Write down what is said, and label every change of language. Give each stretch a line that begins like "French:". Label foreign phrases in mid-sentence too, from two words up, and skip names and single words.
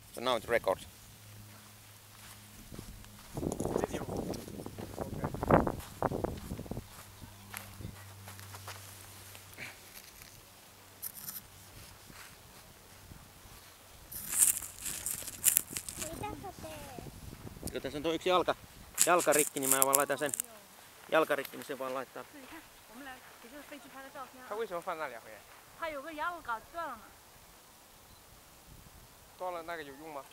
English: So now it records. Video.
Finnish: Kun tässä on tuo yksi jalka rikki, niin mä vaan laitan sen jalkarikki, niin se vaan laittaa.
Chinese: 他为什么放那两回？它有个牙搞断了嘛，断了那个有用吗？